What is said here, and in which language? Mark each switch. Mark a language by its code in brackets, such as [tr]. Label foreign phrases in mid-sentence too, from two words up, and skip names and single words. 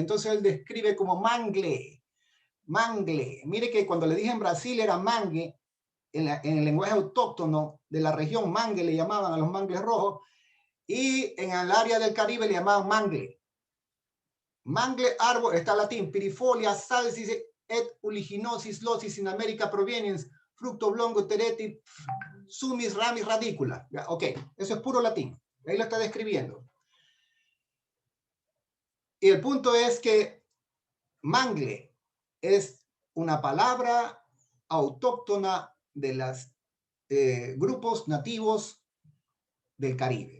[es] Entonces él describe como mangle. Mangle. Mire que cuando le dije en Brasil era mangue, en el lenguaje autóctono de la región, mangue le llamaban a los mangles rojos, y en el área del Caribe le llamaban mangle. Mangle árbol, está latín, [la] pirifolia, salsis et uliginosis losis in America proveniens, fructo oblongo tereti, sumis ramis radicula. [es] Ok, eso es puro latín. Ahí lo está describiendo. Y el punto es que mangle es una palabra autóctona de los grupos nativos del Caribe.